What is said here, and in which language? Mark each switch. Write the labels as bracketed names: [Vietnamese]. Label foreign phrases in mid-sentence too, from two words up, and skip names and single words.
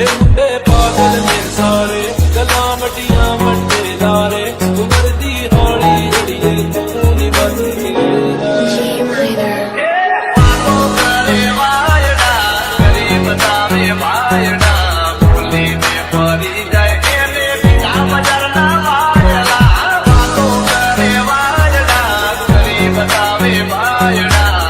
[Punjabi] ਇਹ ਮੁੰਡੇ ਪਾਗਲ ਨੇ ਸਾਰੇ ਗੱਲਾਂ ਵੱਡੀਆਂ ਵੱਡੇ ਲਾਰੇ ਉਮਰ ਦੀ ਹੌਲੀ ਅੜੀਏ ਤੂੰ ਨੀ ਬਚ ਕੇ ਰਹਿ। [Gujarati] વાતો કરે વાયડા કરી બતાવે વાયડા બોલીને ફરી જાય એને પિતા બજારના વાયડા વાતો કરે વાયડા કરી બતાવે વાયડા